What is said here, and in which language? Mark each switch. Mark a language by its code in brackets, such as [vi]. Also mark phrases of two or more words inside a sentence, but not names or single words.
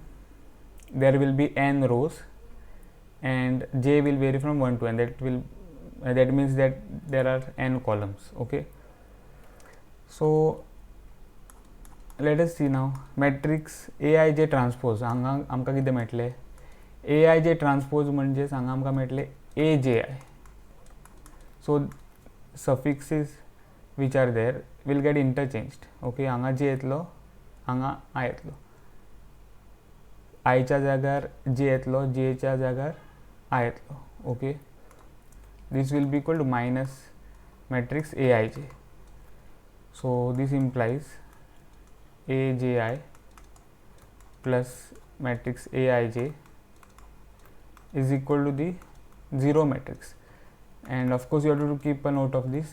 [en] There will be n rows and j will vary from 1 to n. That means that there are n columns. Okay, so let us see now matrix Aij transpose. [kok] आमकां कितें मेळटलें? Aij transpose म्हणजे हांगा आमकां मेळटलें Aji. [en] So suffixes which are there will get interchanged. [kok] Okay, हांगा j येतलो, हांगा I येतलो. I च्या जाग्यार j येतलो, j च्या जाग्यार I येतलो. [en] Okay, this will be equal to minus matrix Aij. So this implies Aji plus matrix Aij is equal to the 0 matrix, and of course you have to keep a note of this.